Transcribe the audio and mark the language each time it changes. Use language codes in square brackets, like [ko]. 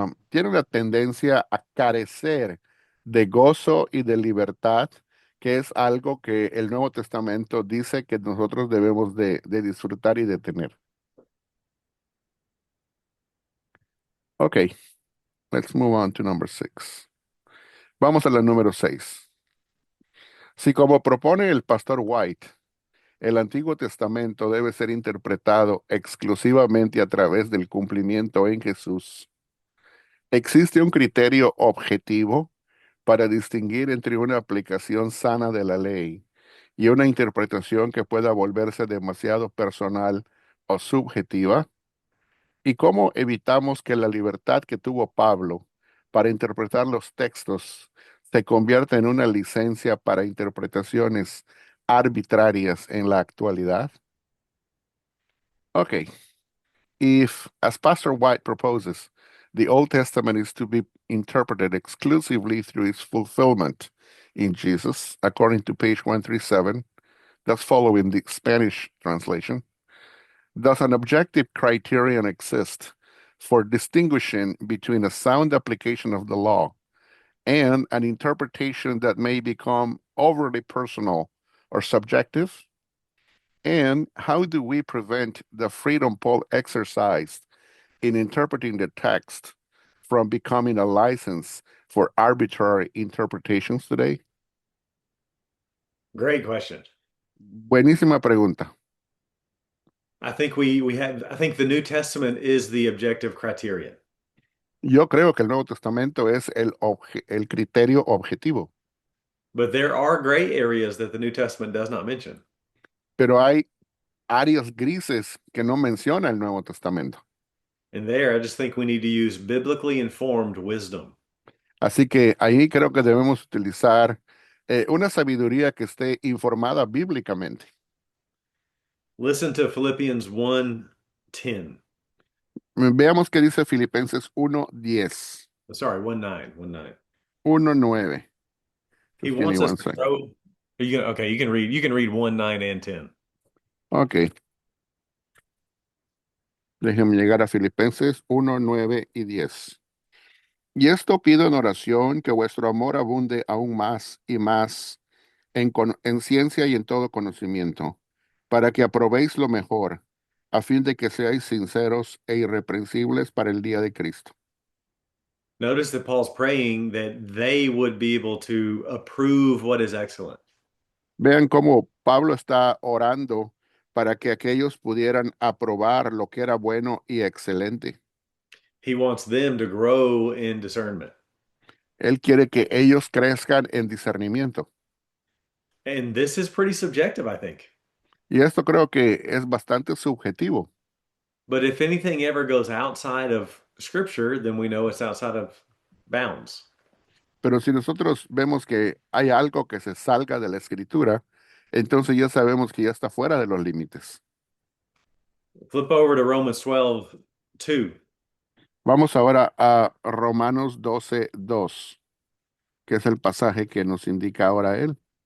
[es] tienen la tendencia a carecer de gozo y de libertad, que es algo que el Nuevo Testamento dice que nosotros debemos de disfrutar y de tener. [en] Ok, let's move on to number 6. [es] Vamos a la número 6. Si como propone el pastor White, el Antiguo Testamento debe ser interpretado exclusivamente a través del cumplimiento en Jesús, existe un criterio objetivo para distinguir entre una aplicación sana de la ley y una interpretación que pueda volverse demasiado personal o subjetiva, y cómo evitamos que la libertad que tuvo Pablo para interpretar los textos se convierta en una licencia para interpretaciones arbitrarias en la actualidad. [en] Ok, if, as Pastor White proposes, the Old Testament is to be interpreted exclusively through its fulfillment in Jesus, according to page 137, that's following the Spanish translation, does an objective criterion exist for distinguishing between a sound application of the law and an interpretation that may become overly personal or subjective? And how do we prevent the freedom Paul exercised in interpreting the text from becoming a license for arbitrary interpretations today? Great question. [es] Buenísima pregunta. [en] I think the New Testament is the objective criterion. [es] Yo creo que el Nuevo Testamento es el criterio objetivo, [en] But there are gray areas that the New Testament does not mention. [es] pero hay áreas grises que no menciona el Nuevo Testamento. [en] And there, I just think we need to use biblically informed wisdom. [es] Así que ahí creo que debemos utilizar una sabiduría que esté informada bíblicamente. [en] Listen to Philippians 1:10. [es] Veamos qué dice Filipenses 1:10, [en] Sorry, 1:9, 1:9. 1:9. He Just give me wants us one to second. grow. Are you gonna, okay, you can read 1:9 and 10. [es] Ok, déjenme llegar a Filipenses 1:9 y 10. Y esto pido en oración, que vuestro amor abunde aún más y más en ciencia y en todo conocimiento, para que aprobéis lo mejor, a fin de que seáis sinceros e irreprensibles para el día de Cristo. [en] Notice that Paul's praying that they would be able to approve what is excellent. [es] Vean cómo Pablo está orando para que aquellos pudieran aprobar lo que era bueno y excelente. [en] He wants them to grow in discernment. [es] Él quiere que ellos crezcan en discernimiento. [en] And this is pretty subjective, I think. [es] Y esto creo que es bastante subjetivo. [en] But if anything ever goes outside of scripture, then we know it's outside of bounds. [es] Pero si nosotros vemos que hay algo que se salga de la escritura, entonces ya sabemos que ya está fuera de los límites. [en] Flip over to Romans 12:2. [es] Vamos ahora a Romanos 12:2, que es el pasaje que nos indica ahora él.